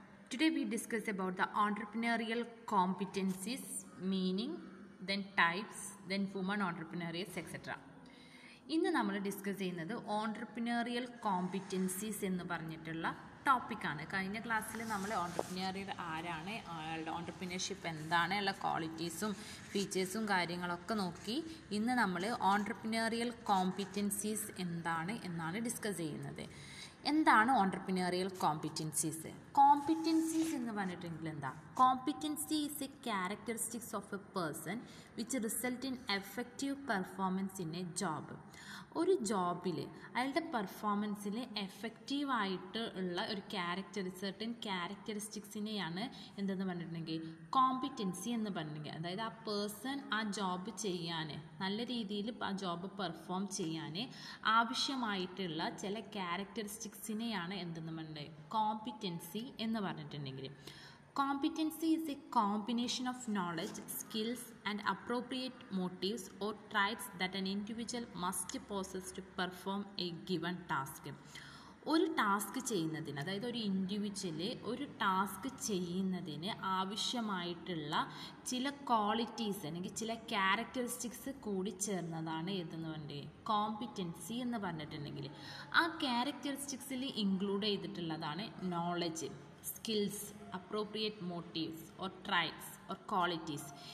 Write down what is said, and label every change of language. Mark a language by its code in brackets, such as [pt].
[en] Today we discuss about the entrepreneurial competencies, meaning, then types, then women entrepreneurs, etc. [ml] ഇന്ന് നമ്മൾ discuss ചെയ്യുന്നത് ഓൺട്രപ്രിനറിയൽ competencies എന്ന് പറഞ്ഞിട്ടുള്ള ടോപ്പിക്കാണ്. കഴിഞ്ഞ ക്ലാസ്സിൽ നമ്മൾ ഓൺട്രപ്രിനറിയൽ ആരാണ്, അയാളുടെ ഓൺട്രപ്രിനർഷിപ്പ് എന്താണ്, ഉള്ള ക്വാളിറ്റീസും ഫീച്ചേഴ്സും കാര്യങ്ങളൊക്കെ നോക്കി. ഇന്ന് നമ്മൾ ഓൺട്രപ്രിനറിയൽ കോമ്പിറ്റൻസീസ് എന്താണ് എന്നാണ് ഡിസ്കസ് ചെയ്യുന്നത്. എന്താണ് ഓൺട്രപ്രിനറിയൽ കോമ്പിറ്റൻസീസ്? കോമ്പിറ്റൻസീസ് എന്ന് പറഞ്ഞിട്ടുണ്ടെങ്കിൽ എന്താ? [en] Competency is a characteristics of a person which result in effective performance in a job. [ml] ഒരു ജോബിൽ അയാളുടെ പെർഫോമൻസിൽ എഫക്റ്റീവായിട്ട് ഉള്ള ഒരു സർട്ടൻ ക്യാരക്ടറിസ്റ്റിക്സിനെയാണ് എന്തെന്ന് പറഞ്ഞിട്ടുണ്ടെങ്കിൽ കോമ്പിറ്റൻസി എന്ന് പറഞ്ഞിട്ടുണ്ടെങ്കിൽ, അതായത് ആ പേഴ്സൺ ആ ജോബ് ചെയ്യാൻ നല്ല രീതിയിൽ ആ ജോബ് പെർഫോം ചെയ്യാൻ ആവശ്യമായിട്ടുള്ള ചില ക്യാരക്ടറിസ്റ്റിക്സിനെയാണ് എന്തെന്ന് പറഞ്ഞിട്ടുണ്ടെങ്കിൽ കോമ്പിറ്റൻസി എന്ന് പറഞ്ഞിട്ടുണ്ടെങ്കിൽ. [en] Competency is a combination of knowledge, skills, and appropriate motives or traits that an individual must possess to perform a given task. [ml] ഒരു ടാസ്ക് ചെയ്യുന്നതിന്, അതായത് ഒരു ഇൻഡിവിജ്വല് ഒരു ടാസ്ക് ചെയ്യുന്നതിന് ആവശ്യമായിട്ടുള്ള ചില ക്വാളിറ്റീസ് അല്ലെങ്കിൽ ചില ക്യാരക്ടറിസ്റ്റിക്സ് കൂടി ചേർന്നതാണ് ഏതെന്ന് പറഞ്ഞിട്ടുണ്ടെങ്കിൽ കോമ്പിറ്റൻസി എന്ന് പറഞ്ഞിട്ടുണ്ടെങ്കിൽ. ആ ക്യാരക്ടറിസ്റ്റിക്സിൽ ഇൻക്ലൂഡ് ചെയ്തിട്ടുള്ളതാണ് knowledge, skills, appropriate motifs or traits or qualities.